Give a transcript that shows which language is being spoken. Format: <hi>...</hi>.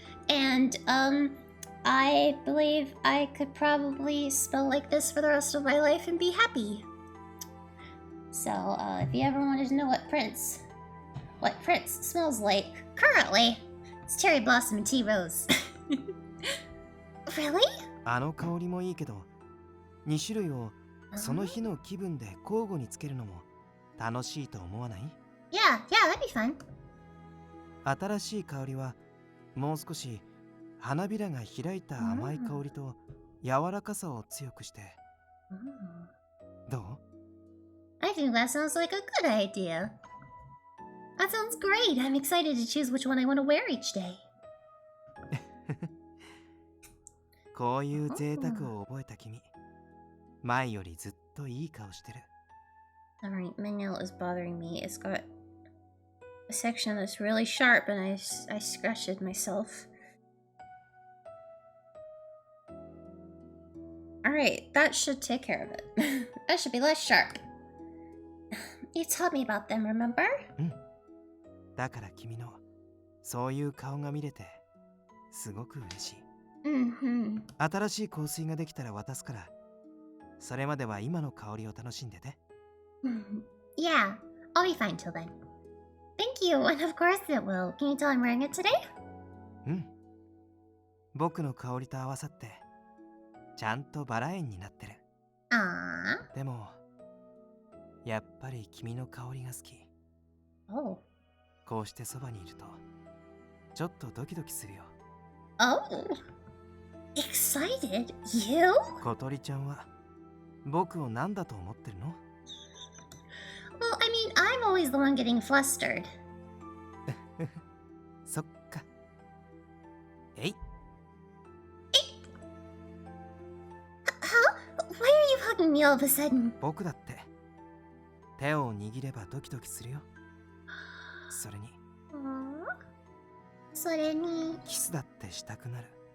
<en>And I believe I could probably smell like this for the rest of my life and be happy. So if you ever wanted to know what Prince smells like currently, it's cherry blossom and tea rose. Really?</en> <ja>あの香りもいいけど、2種類をその日の気分で交互につけるのも楽しいと思わない？</ja> <en>Yeah, that'd be fun.</en> <ja>新しい香りはもう少し花びらが開いた甘い香りと柔らかさを強くして。どう？</ja> <en>I think that sounds like a good idea. That sounds great. I'm excited to choose which one I want to wear each day.</en> <ja>こういう贅沢を覚えた君、前よりずっといい顔してる。</ja> <en>Alright, my nail is bothering me. It's got a section that's really sharp and I scratched it myself. Alright, that should take care of it. That should be less sharp. You told me about them, remember?</en> <ja>だから君のそういう顔が見れてすごく嬉しい。新しい香水ができたら渡すから、それまでは今の香りを楽しんでて。</ja> <en>Yeah, I'll be fine till then. Thank you, and of course it will. Can you tell I'm wearing it today?</en> <ja>僕の香りと合わさってちゃんとバラ園になってる。あでもやっぱり君の香りが好き。</ja> <en>Oh.</en> <ja>こうしてそばにいるとちょっとドキドキするよ。</ja> <en>Oh. Excited? You?</en> <ja>小鳥ちゃんは僕を何だと思ってるの？</ja> <en>Well, I mean, I'm always the one getting flustered.</en> <ja>そっか。えい。</ja> <en>Huh? Why are you hugging me all of a sudden?</en> <ja>僕だって手を握ればドキドキするよ。それにそれにキスだってしたくなる。</ja>